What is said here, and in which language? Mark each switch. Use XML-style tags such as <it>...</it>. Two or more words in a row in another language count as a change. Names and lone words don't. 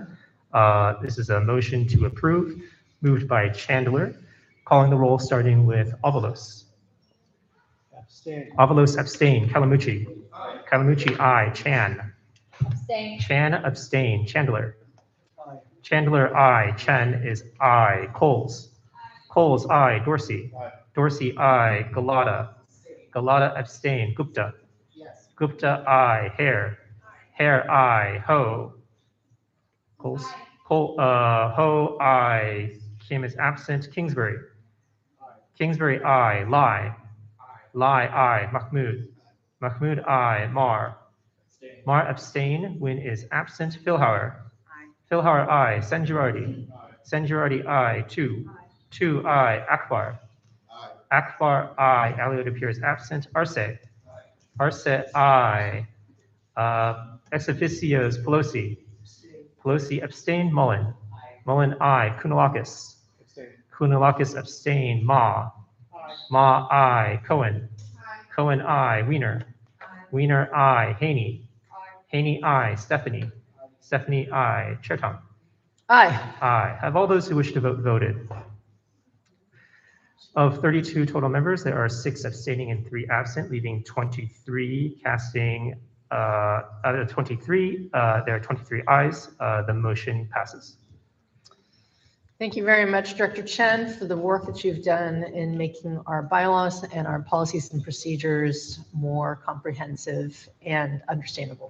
<en>This is a motion to approve, moved by Chandler. Calling the roll, starting with Avalos. Abstain. Avalos abstain. Kalamucci. Aye. Kalamucci, aye. Chan. Abstain. Chan abstain. Chandler. Aye. Chandler, aye. Chen is aye. Coles. Coles, aye. Dorsey. Aye. Dorsey, aye. Galata. Galata abstain. Gupta. Yes. Gupta, aye. Hare. Hare, aye. Ho. Coles. Ho, aye. Kim is absent. Kingsbury. Kingsbury, aye. Lai. Lai, aye. Mahmood. Mahmood, aye. Mar. Mar abstain. Win is absent. Philhauer. Philhauer, aye. Senjurardi. Senjurardi, aye. Two, aye. Akbar. Akbar, aye. Elliott appears absent. Arce. Arce, aye. Ex officios, Pelosi. Pelosi abstain. Mullen. Mullen, aye. Kounalakis. Kounalakis abstain. Ma. Ma, aye. Cohen. Cohen, aye. Wiener. Wiener, aye. Haney. Haney, aye. Stephanie. Stephanie, aye. Chertong. Aye. Aye. Have all those who wish to vote voted? Of 32 total members, there are 6 abstaining and 3 absent, leaving 23 casting. Out of 23, there are 23 ayes. The motion passes. Thank you very much, Director Chen, for the work that you've done in making our bylaws and our policies and procedures more comprehensive and understandable.</en>